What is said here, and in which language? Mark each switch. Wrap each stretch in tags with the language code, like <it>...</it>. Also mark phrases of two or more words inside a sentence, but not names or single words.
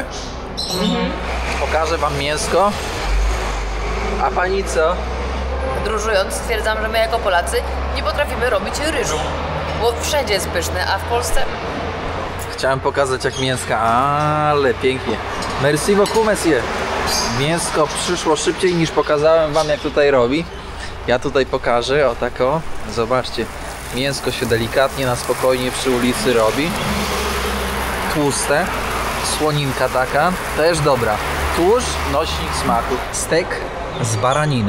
<pl>Pokażę wam mięsko. A pani co? Podróżując stwierdzam, że my jako Polacy nie potrafimy robić ryżu, bo wszędzie jest pyszny, a w Polsce... Chciałem pokazać jak mięska, ale pięknie.</pl> <fr>Merci beaucoup, monsieur.</fr> <pl>Mięsko przyszło szybciej niż pokazałem wam, jak tutaj robi. Ja tutaj pokażę, o tak o. Zobaczcie, mięsko się delikatnie, na spokojnie przy ulicy robi. Tłuste, słoninka taka, też dobra. Tłuszcz, nośnik smaku. Stek z baraniny.</pl>